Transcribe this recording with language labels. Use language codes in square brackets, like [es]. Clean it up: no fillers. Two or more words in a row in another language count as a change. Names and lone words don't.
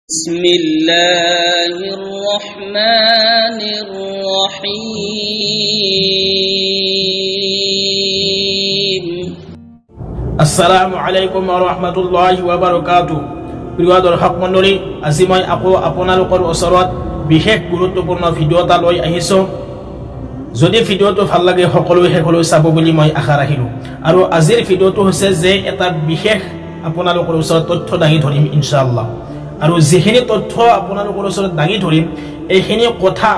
[ar] بسم الله الرحمن الرحيم السلام عليكم ورحمة الله وبركاته [as] প্রিয় দর্শক মণ্ডলী আজি মই আকৌ আপোনালোকৰ ওচৰত বিশেষ গুৰুত্বপূৰ্ণ ভিডিও এটা লৈ আহিছো যদি ভিডিওটো ভাল লাগে সকলোৱে চাব বুলি মই আশা ৰাখিলো আৰু আজিৰ ভিডিওটো হৈছে যে এটা বিশেষ আপোনালোকৰ ওচৰত তথ্য দাঙি ধৰিম ইনশাআল্লাহ আৰু যিখিনি তথ্য আপোনালোকৰ ওচৰত দাঙি ধৰিম এইখিনি কথা